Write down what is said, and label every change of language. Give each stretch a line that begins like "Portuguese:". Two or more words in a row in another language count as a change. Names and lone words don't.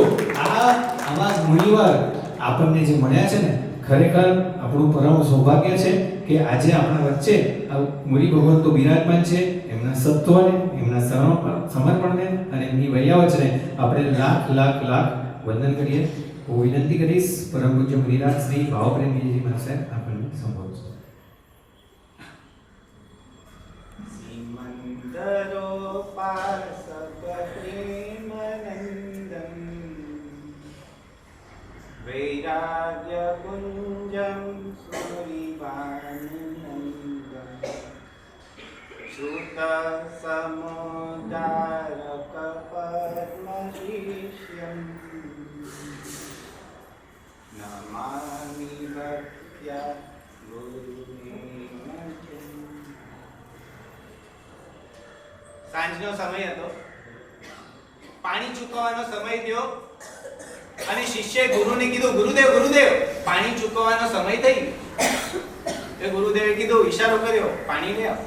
Gujarati: આવા મુનિવાર આપણને જે મળ્યા છે ને, ખરેખર આપણું પરમ સૌભાગ્ય છે કે આજે આપણા વચ્ચે આ મુનિ ભગવાન તો બિરાજમાન છે. એમના સત્વને, એમના સમર્પણને અને એમની વૈયાવચને આપણે લાખ વંદન કરીએ. હું વિનંતી કરીશ પરમ પૂજ્ય મુનિરાજ શ્રી ભાવપ્રેમ વિજયજી મહારાજ સાહેબ આપણને સંબોધશે.
Sanskrit: वैराग्य कुंजम सूरिवानंदम श्रुत समुदारक पद्मशीष्यम नमामि भक्त्या गुरुदेवं.
Gujarati: સાંજનો સમય હતો, પાણી ચૂકવવાનો સમય થયો અને શિષ્યએ ગુરુને કીધું, ગુરુદેવ પાણી ચૂકવવાનો સમય થઈ ગયો. એ ગુરુદેવે કીધું, ઈશારો કર્યો, પાણી લે આવ.